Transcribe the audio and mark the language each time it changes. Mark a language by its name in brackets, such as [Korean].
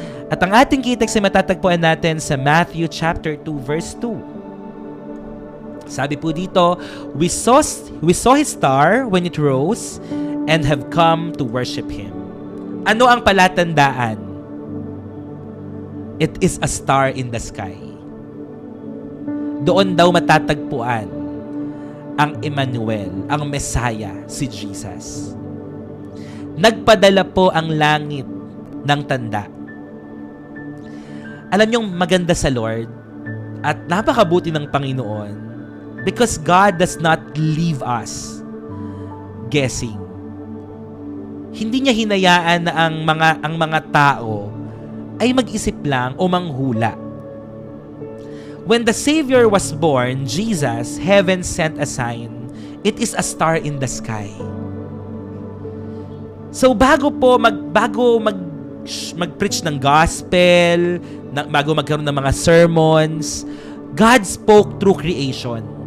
[Filipino] At ang ating key text ay matatagpuan natin sa Matthew chapter 2 verse 2. Sabi po dito, [English] we saw His star when it rose and have come to worship Him. [Filipino] Ano ang palatandaan? [English] It is a star in the sky. [Filipino] Doon daw matatagpuan ang Emmanuel, ang Messiah, si Jesus. Nagpadala po ang langit ng tanda. Alam niyong maganda sa Lord at napakabuti ng Panginoon [English] because God does not leave us guessing. [Filipino] Hindi niya hinayaan na ang mga tao ay mag-isip lang o manghula. [English] When the Savior was born, Jesus, heaven sent a sign. It is a star in the sky. [Filipino] So bago mag-preach ng gospel, bago magkaroon ng mga sermons, [English] God spoke through creation.